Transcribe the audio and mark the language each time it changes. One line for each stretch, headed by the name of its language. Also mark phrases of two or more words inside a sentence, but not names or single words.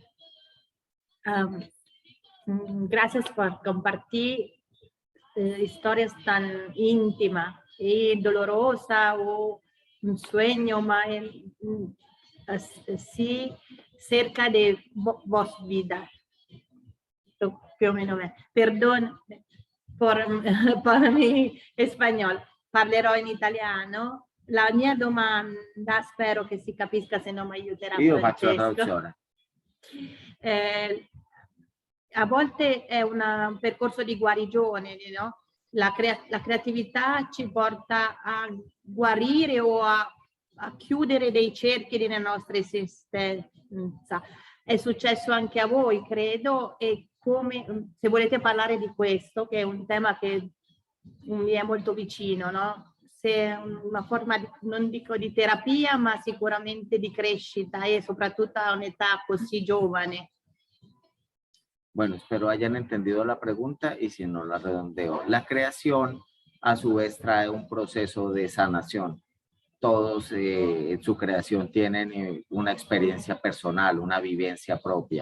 Spanish: Gracias por compartir historias tan íntimas y dolorosas o un sueño más así cerca de vos vida.
Italian: Più o meno.
Spanish: Perdón por mi español.
Italian: Parlerò in italiano. La mia domanda, spero che si capisca, se no mi aiuterà Io faccio la Francesco. traduzione. A volte è un percorso di guarigione, no? La creatività ci porta a guarire o a chiudere dei cerchi nella nostra esistenza. È successo anche a voi, credo, e come, se volete parlare di questo, che è un tema che mi è molto vicino, no? Se è una forma, non dico di terapia, ma sicuramente di crescita e soprattutto a un'età così giovane.
Spanish: Bueno, espero hayan entendido la pregunta y si no la redondeo. La creación a su vez trae un proceso de sanación. Todos en su creación tienen una experiencia personal, una vivencia propia.